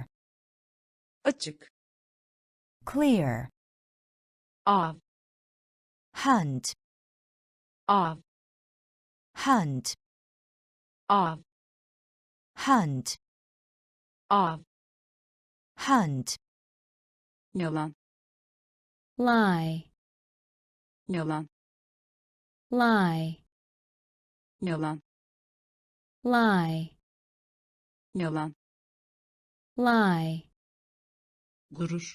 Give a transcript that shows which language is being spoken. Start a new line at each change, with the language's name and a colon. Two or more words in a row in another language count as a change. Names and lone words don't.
Turkish: açık,
English: clear,
Turkish: av,
English: hunt,
Turkish: av,
English: hunt,
Turkish: av,
English: hunt,
Turkish: av,
English: hunt,
Turkish: yalan,
English: lie,
Turkish: yalan,
English: lie,
Turkish: yalan,
English: lie,
Turkish: yalan,
English: lie,
Turkish: gurur,